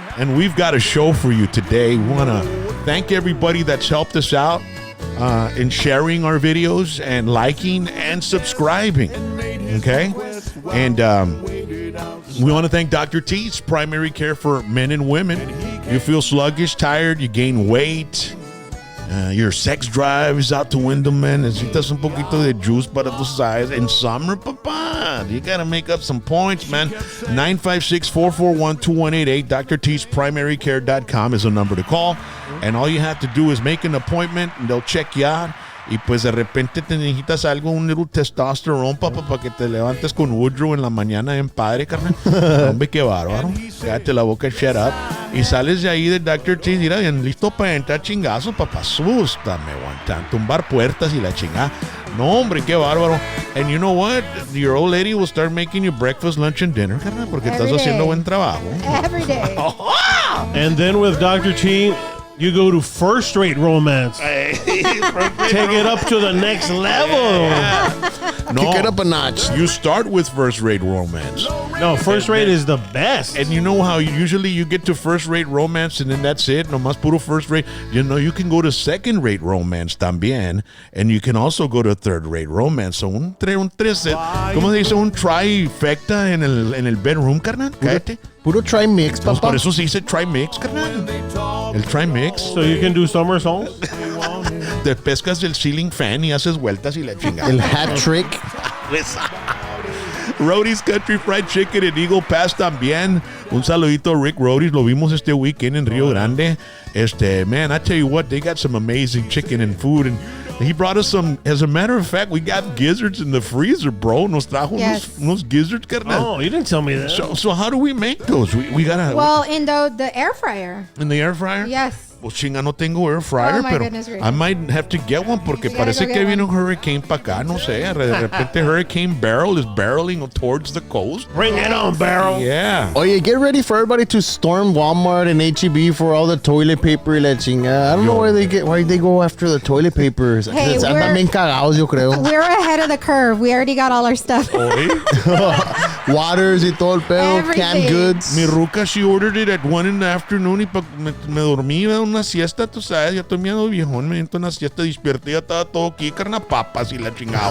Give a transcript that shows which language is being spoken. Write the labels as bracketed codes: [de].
[en] And we've got a show for you today. We want to thank everybody that's helped us out in sharing our videos and liking and subscribing. Okay? And we want to thank Dr. T's Primary Care for Men and Women. You feel sluggish, tired, you gain weight, your sex drive is out the window, man. [es] Necesitas un poquito de juice para tus size. [en] In summer, papa, you got to make up some points, man. 956-441-2188. drt'sprimarycare.com is a number to call. And all you have to do is make an appointment, and they'll check you out. [es] Y pues de repente te necesitas algo, un little testosterone, papá, para que te levantes con Woodrow en la mañana en padre, carnal. Hombre, qué bárbaro. Cállate la boca, [en] shut up. [es] Y sales de ahí de Dr. T, mira, bien listo para entrar chingazos, papá. Asústame, aguantan, tumbar puertas y la chingada. No, hombre, qué bárbaro. [en] And you know what? Your old lady will start making you breakfast, lunch, and dinner, carnal, [es] porque estás haciendo buen trabajo. [en] Every day. And then with Dr. T, you go to first rate romance. Take it up to the next level. Yeah. No, kick it up a notch. You start with first rate romance. No, first rate is the best. And you know how usually you get to first rate romance and then that's it. [es] No más puro first rate. [en] You know, you can go to second rate romance también. And you can also go to third rate romance. [es] So un tres, ¿cómo se dice? Un trifecta en el bedroom, carnal. Cállate. Puro try mix, papá. Por eso se dice try mix, carnal. El try mix. [en] So you can do summer songs? [es] Te pescas el ceiling fan y haces vueltas y la chingada. El hat trick. Rody's Country Fried Chicken en Eagle Pass también. Un saludito a Rick Rody's. Lo vimos este weekend en Rio Grande. [en] Man, I tell you what, they got some amazing chicken and food. And he brought us some, as a matter of fact, we got gizzards in the freezer, bro. [es] Nos trajo unos gizzards, carnal. [en] Oh, you didn't tell me that. So how do we make those? We gotta... Well, in the air fryer. In the air fryer? Yes. [es] Well, chinga, no tengo air fryer, pero [en] I might have to get one [es] porque parece que viene un hurricane para acá, no sé. De repente [en] Hurricane Barrel is barreling towards the coast. Bring it on, Barrel. Yeah. Oye, get ready for everybody to storm Walmart and H-E-B for all the toilet paper [es] y la chingada. [en] I don't know why they go after the toilet papers. Hey, [es] andan bien cagados, yo creo. [en] We're ahead of the curve. We already got all our stuff. [es] Waters y todo el pedo, canned goods. Mi ruca, [en] she ordered it at 1 in the afternoon [es] y me dormí, una siesta, tú sabes, ya estoy medio viejón, me siento una siesta, despierté, ya estaba todo aquí, carna, papas y la chingada.